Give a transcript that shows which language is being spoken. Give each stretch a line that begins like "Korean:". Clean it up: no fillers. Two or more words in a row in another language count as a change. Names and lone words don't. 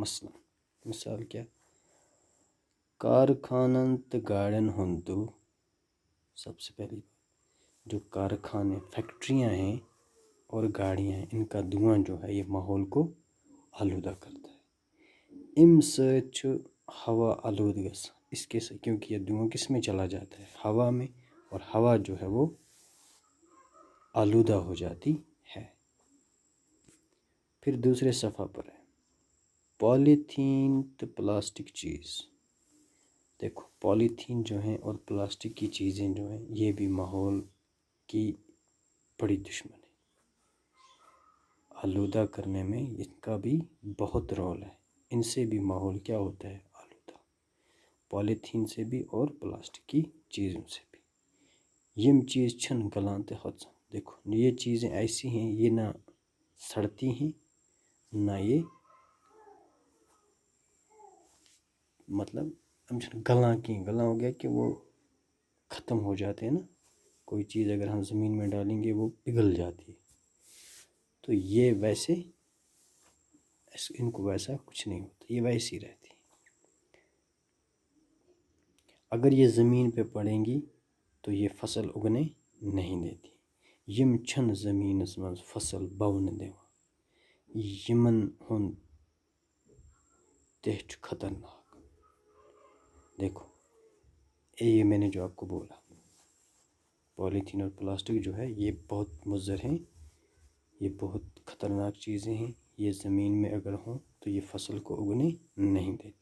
Urdu: مثال کیا؟
Kashmiri: کارخانن تو گاڑین ہند دو۔
Urdu: سب سے پہلی جو کارخانے، فیکٹریاں ہیں اور گاڑیاں ہیں، ان کا دھواں جو ہے یہ ماحول کو آلودہ کرتا ہے۔
Kashmiri: ام سۭتۍ چھُ ہوا آلود گژھان،
Urdu: اس کے سے، کیونکہ یہ دھواں کس میں چلا جاتا ہے؟ ہوا میں، اور ہوا جو ہے وہ آلودہ ہو جاتی ہے۔ پھر دوسرے صفحہ پر ہے پالیتھین تو پلاسٹک چیز۔ دیکھو، پالیتھین جو ہیں اور پلاسٹک کی چیزیں جو ہیں، یہ بھی ماحول کی بڑی دشمن ہے۔ آلودہ کرنے میں ان کا بھی بہت رول ہے، ان سے بھی ماحول کیا ہوتا ہے؟ آلودہ۔ پالیتھین سے بھی اور پلاسٹک کی چیزوں سے بھی.
Kashmiri: یم چیز چھن گلان تے ہوچن.
Urdu: دیکھو یہ چیزیں ایسی ہیں یہ نہ سڑتی ہیں نہ یہ مطلب ہم
Kashmiri: چھن گلان
Urdu: کی گلان ہو گیا کہ وہ ختم ہو جاتے ہیں نا. کوئی چیز اگر ہم زمین میں ڈالیں گے وہ پگھل جاتی ہے. تو یہ ویسے ان کو ویسا کچھ نہیں ہوتا, یہ ویسی رہتی. اگر یہ زمین پہ پڑیں گی تو یہ فصل اگنے نہیں دیتی.
Kashmiri: یم چھن زمینس منز فصل بون دیوان. یمن ہن تہ چھ خطرناک.
Urdu: دیکھو یہ میں نے جو آپ کو بولا پولیتھین اور پلاسٹک جو ہے یہ بہت مضر ہیں, یہ بہت خطرناک چیزیں ہیں. یہ زمین میں اگر ہوں تو یہ فصل کو اگنے نہیں دیتی.